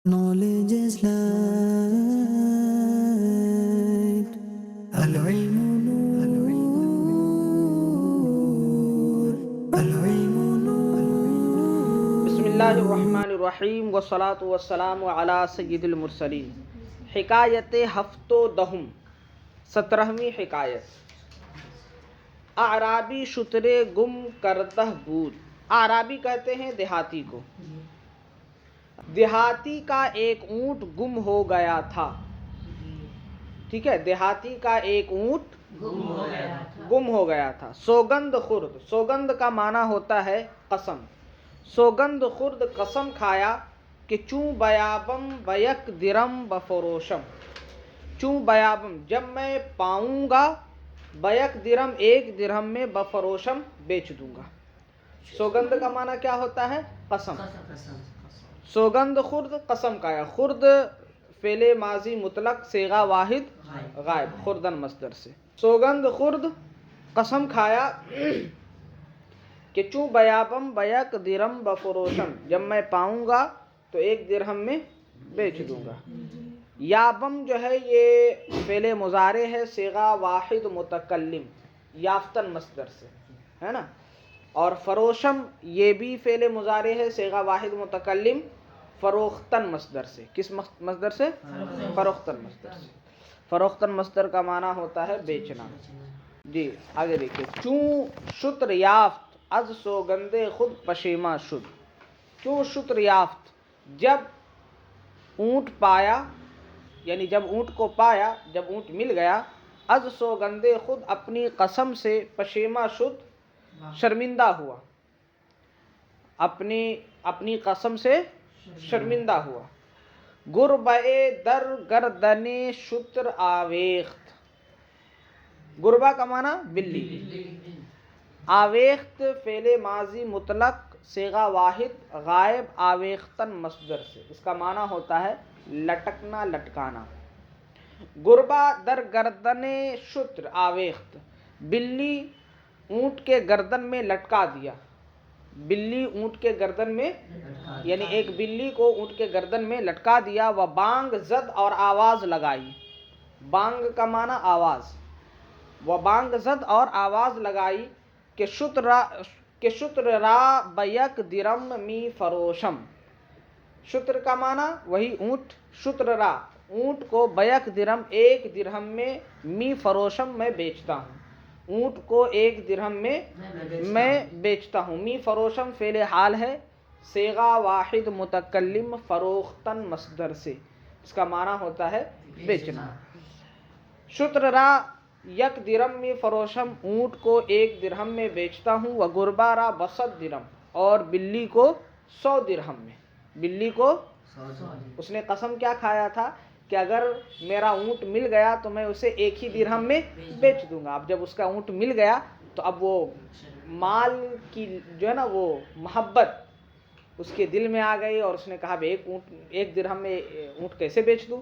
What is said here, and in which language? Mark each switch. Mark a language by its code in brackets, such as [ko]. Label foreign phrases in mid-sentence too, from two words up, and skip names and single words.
[en] Knowledge is light. [ar] العلم نور. العلم نور. بسم اللہ الرحمن الرحیم والصلاة والسلام علی سید المرسلین۔ [fa] حکایت ہفت و دہم، [ur] 17ویں حکایت۔ [fa] اعرابی شترے گم کردہ بود۔ [ur] اعرابی کہتے ہیں دیہاتی کو۔ دیہاتی کا ایک اونٹ گم ہو گیا تھا۔ ٹھیک ہے، دیہاتی کا ایک اونٹ گم ہو گیا تھا۔ [fa] سوگند خورد، [ur] سوگند کا معنی ہوتا ہے قسم۔ [fa] سوگند خورد [ur] قسم کھایا [fa] کہ چوں بیابم بیک درم بفروشم، چوں بیابم [ur] جب میں پاؤں گا، [fa] بیک درم [ur] ایک درہم میں، [fa] بفروشم [ur] بیچ دوں گا۔ سوگند کا معنی کیا ہوتا ہے؟ قسم۔ [fa] سوگند خورد [ur] قسم کھایا، خورد فعل ماضی مطلق صیغہ واحد غائب، خوردن مصدر سے۔ [fa] سوگند خورد [ur] قسم کھایا [fa] کہ چوں بیابم بیک درم بفروشم، [ur] جب میں پاؤں گا تو ایک درہم میں بیچ دوں گا۔ یابم جو ہے یہ فعل مضارع ہے، صیغہ واحد متکلم، یافتن مصدر سے، ہے نا۔ اور فروشم یہ بھی فعل مضارع ہے، صیغہ واحد متکلم، فروختن مصدر سے۔ کس مصدر سے؟ فروختن مصدر سے۔ فروختن مصدر کا معنی ہوتا ہے بیچنا۔ جی آگے دیکھیے۔ [fa] چوں شتر یافت از سوگندے خود پشیماں شد۔ چوں شتر یافت [ur] جب اونٹ پایا، یعنی جب اونٹ کو پایا، جب اونٹ مل گیا، [fa] از سوگندے خود [ur] اپنی قسم سے، [fa] پشیماں شد [ur] شرمندہ ہوا، اپنی قسم سے شرمندہ ہوا۔ [fa] گربے در گردن شتر آویخت، [ur] گربا کا معنی بلی، آویخت فعل ماضی مطلق صیغہ واحد غائب، آویختن مصدر سے، اس کا معنی ہوتا ہے لٹکنا، لٹکانا۔ [fa] گربا در گردن شتر آویخت، [ur] بلی اونٹ کے گردن میں لٹکا دیا، بلی اونٹ کے گردن میں، یعنی ایک بلی کو اونٹ کے گردن میں لٹکا دیا۔ [fa] و بانگ زد [ur] اور آواز لگائی، بانگ کا معنی آواز، [fa] و بانگ زد [ur] اور آواز لگائی [fa] کہ شتر را بیک درم می فروشم، [ur] شتر کا معنی وہی اونٹ، [fa] شتر را [ur] اونٹ کو، [fa] بیک درم [ur] ایک درہم میں، [fa] می فروشم [ur] میں بیچتا ہوں، اونٹ کو ایک درہم میں میں بیچتا ہوں۔ [fa] می فروشم [ur] فعل حال ہے، صیغہ واحد متکلم، فروختن مصدر سے، اس کا معنی ہوتا ہے بیچنا۔ [fa] شتر را یک درم می فروشم، [ur] اونٹ کو ایک درہم میں بیچتا ہوں۔ [fa] و گربا را بصد درم، [ur] اور بلی کو 100 درہم میں، بلی کو اس نے قسم کیا کھایا تھا کہ اگر میرا اونٹ مل گیا تو میں اسے ایک ہی درہم میں بیچ دوں گا۔ اب جب اس کا اونٹ مل گیا تو اب وہ مال کی جو ہے نا وہ محبت اس کے دل میں آ گئی، اور اس نے کہا ایک درہم میں اونٹ کیسے بیچ دوں؟